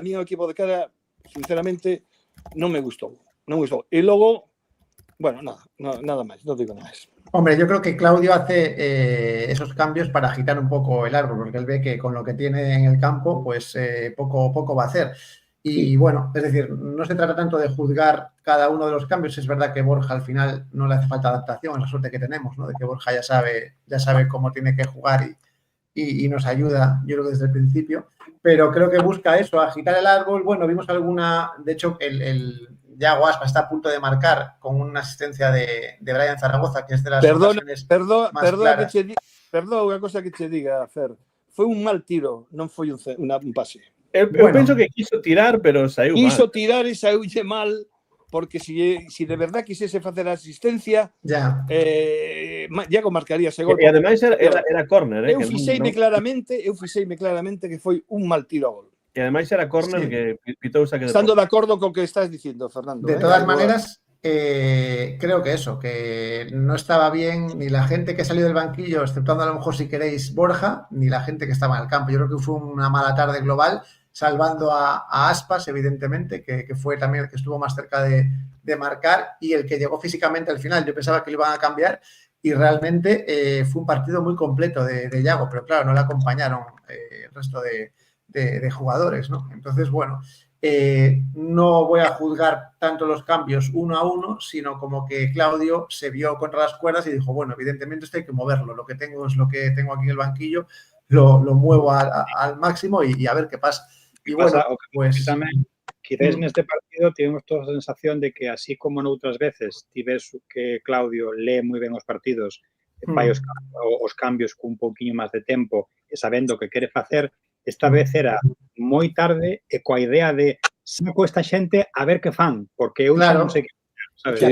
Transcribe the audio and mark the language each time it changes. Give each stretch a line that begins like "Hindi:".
Galician: A mí o equipo de cara, sinceramente, non me gustou. E logo, bueno, nada máis, non digo nada máis.
Spanish: Hombre, yo creo que Claudio hace esos cambios para agitar un poco el árbol, porque él ve que con lo que tiene en el campo, pues poco va a hacer. Y bueno, es decir, no se trata tanto de juzgar cada uno de los cambios. Es verdad que Borja al final no le hace falta adaptación, es la suerte que tenemos, ¿no? De que Borja ya sabe cómo tiene que jugar y nos ayuda, yo creo que desde el principio. Pero creo que busca eso, agitar el árbol. Bueno, vimos alguna, de hecho, Yago Aspas está a punto de marcar con una asistencia de Brian Zaragoza, que es de las ocasiones más claras.
Galician: Perdón, unha cosa que te diga, Fer. Foi un mal tiro, non foi un pase. Eu penso que quiso tirar, pero saiu mal. Quiso tirar e saiulle mal, porque si de verdad quisese facer a asistencia, Yago marcaría ese gol. E ademais era córner. Eu fixeime claramente que foi un mal tiro a gol. E ademais era córner que pitou saque de Estando de acordo con que estás dicindo, Fernando.
Spanish: De todas maneras, creo que eso, que no estaba bien ni la gente que salió del banquillo, exceptuando a lo mejor si queréis Borja, ni la gente que estaba en el campo. Yo creo que fue una mala tarde global, salvando a Aspas, evidentemente, que fue también el que estuvo más cerca de marcar y el que llegó físicamente al final. Yo pensaba que lo iban a cambiar y realmente fue un partido muy completo de Yago, pero claro, no le acompañaron el resto de jugadores, ¿no? Entonces, bueno, no voy a juzgar tanto los cambios uno a uno, sino como que Claudio se vio contra las cuerdas y dijo, bueno, evidentemente esto hay que moverlo, lo que tengo es lo que tengo aquí en el banquillo, lo muevo al máximo y a ver qué pasa. Y bueno, pues...
Galician: Quizás neste partido tivemos toda a sensación de que así como noutras veces ti ves que Claudio lee moi ben os partidos, fai os cambios cun pouquiño máis de tempo e sabendo o que quere facer, esta vez era moi tarde e coa idea de saco esta xente a ver que fan, porque eu non sei que, sabes?